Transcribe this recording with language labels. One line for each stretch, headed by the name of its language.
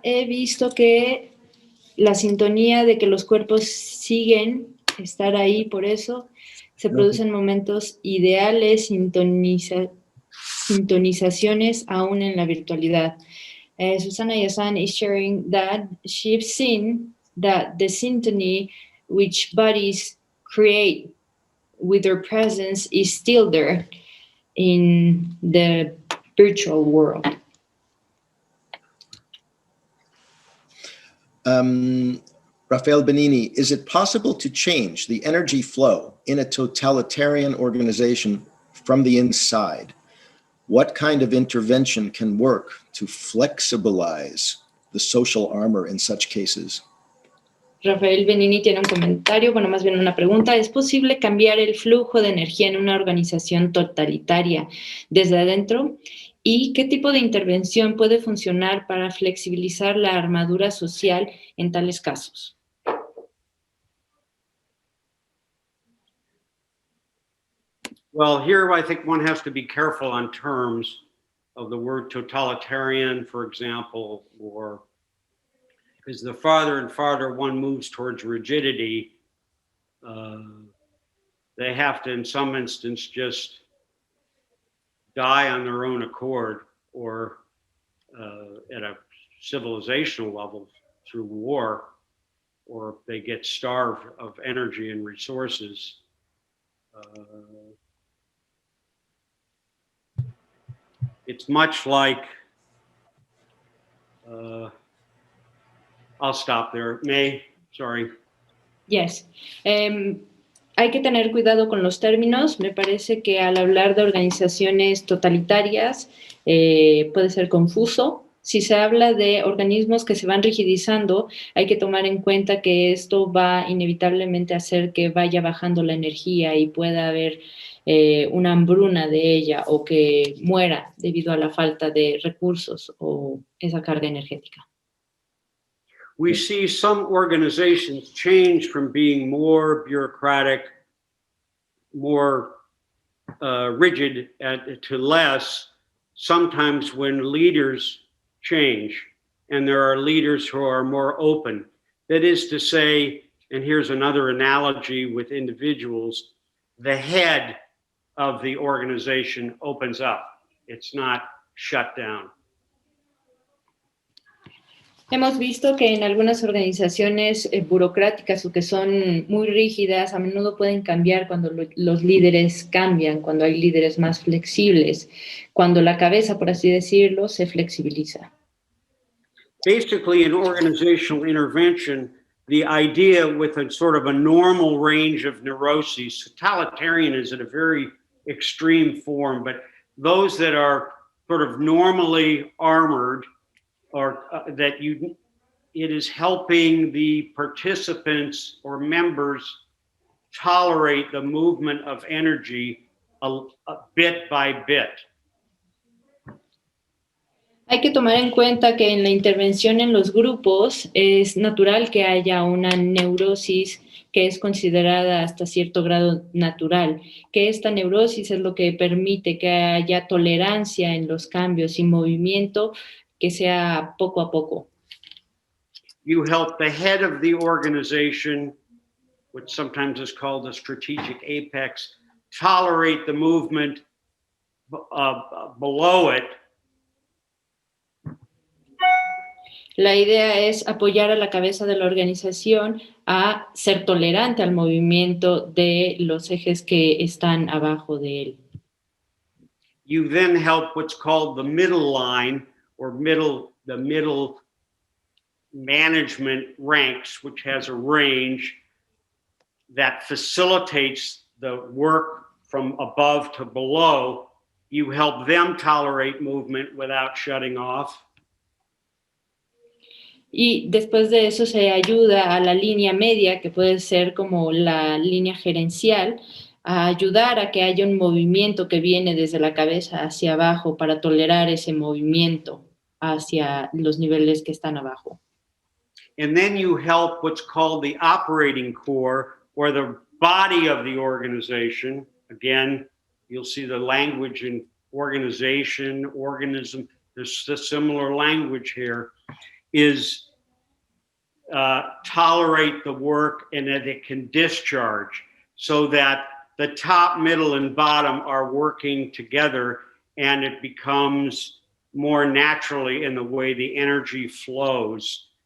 Spanish: He visto que la sintonía de que los cuerpos siguen estar ahí, por eso se producen momentos ideales, sintonizaciones aún en la virtualidad.
English: Susana Yazan is sharing that she's seen that the syntony which bodies create with their presence is still there in the virtual world. Rafael Benini, is it possible to change the energy flow in a totalitarian organization from the inside? What kind of intervention can work to flexibilize the social armor in such cases?
Spanish: Rafael Benini tiene un comentario, bueno, más bien una pregunta. ¿Es posible cambiar el flujo de energía en una organización totalitaria desde adentro? ¿Y qué tipo de intervención puede funcionar para flexibilizar la armadura social en tales casos?
English: Well, here I think one has to be careful on terms of the word totalitarian, for example, or because the farther and farther one moves towards rigidity, they have to, in some instance, just die on their own accord, or at a civilizational level through war, or they get starved of energy and resources. It's much like, I'll stop there. May, sorry. Yes.
Spanish: Hay que tener cuidado con los términos. Me parece que al hablar de organizaciones totalitarias puede ser confuso. Si se habla de organismos que se van rigidizando, hay que tomar en cuenta que esto va inevitablemente a hacer que vaya bajando la energía y pueda haber una hambruna de ella o que muera debido a la falta de recursos o esa carga energética.
English: We see some organizations change from being more bureaucratic, more rigid to less, sometimes when leaders change and there are leaders who are more open. That is to say, and here's another analogy with individuals, the head of the organization opens up. It's not shut down.
Spanish: Hemos visto que en algunas organizaciones burocráticas o que son muy rígidas, a menudo pueden cambiar cuando los líderes cambian, cuando hay líderes más flexibles, cuando la cabeza, por así decirlo, se flexibiliza.
English: Basically, in organizational intervention, the idea with a sort of a normal range of neuroses, totalitarian is at a very extreme form, but those that are sort of normally armored, or that it is helping the participants or members tolerate the movement of energy a bit by bit.
Spanish: Hay que tomar en cuenta que en la intervención en los grupos es natural que haya una neurosis que es considerada hasta cierto grado natural, que esta neurosis es lo que permite que haya tolerancia en los cambios y movimiento que sea poco a poco.
English: You help the head of the organization, which sometimes is called the strategic apex, tolerate the movement below it.
Spanish: La idea es apoyar a la cabeza de la organización a ser tolerante al movimiento de los ejes que están abajo de él.
English: You then help what's called the middle line, or the middle management ranks, which has a range that facilitates the work from above to below. You help them tolerate movement without shutting off.
Spanish: Y después de eso se ayuda a la línea media, que puede ser como la línea gerencial, a ayudar a que haya un movimiento que viene desde la cabeza hacia abajo para tolerar ese movimiento hacia los niveles que están abajo.
English: And then you help what's called the operating core, or the body of the organization. Again, you'll see the language in organization, organism, there's a similar language here, is tolerate the work and that it can discharge, so that the top, middle, and bottom are working together, and it becomes more naturally in the way the energy flows.